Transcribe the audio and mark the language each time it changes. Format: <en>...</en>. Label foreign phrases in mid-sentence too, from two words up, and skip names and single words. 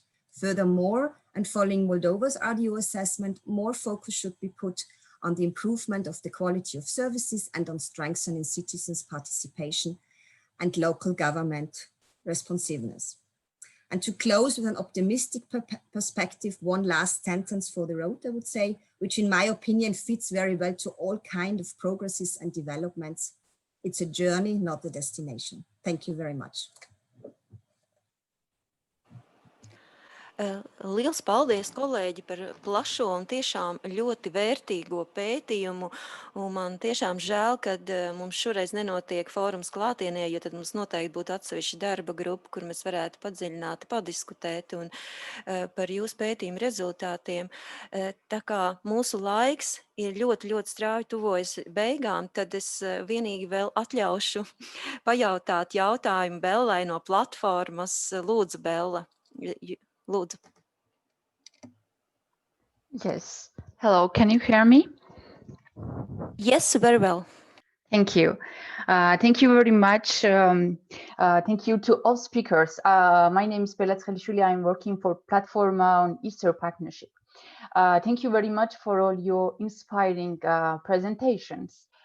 <en>Furthermore, and following Moldova's RDO assessment, more focus should be put on the improvement of the quality of services and on strengthening citizens' participation and local government responsiveness. And to close with an optimistic perspective, one last sentence for the road, I would say, which in my opinion fits very well to all kinds of progresses and developments. It's a journey, not a destination. Thank you very much.</en> <lv>Liels paldies, kolēģi, par plašo un tiešām ļoti vērtīgo pētījumu. Un man tiešām žēl, ka mums šoreiz nenotiek fórums klātienē, jo tad mums noteikti būtu atsevišķa darba grupa, kur mēs varētu padziļināti padiskutēt un par jūsu pētījumu rezultātiem. Tā kā mūsu laiks ir ļoti strauji tuvojas beigām, tad es vienīgi vēl atļaušu pajautāt jautājumu Bellai no platformas. Lūdzu, Bella. Lūdzu.</lv> <en>Yes. Hello, can you hear me? Yes, very well. Thank you. Thank you very much. Thank you to all speakers. My name is Bella Chkhikvishvili. I'm working for PLATFORMA on Eastern Partnership. Thank you very much for all your inspiring presentations.</en>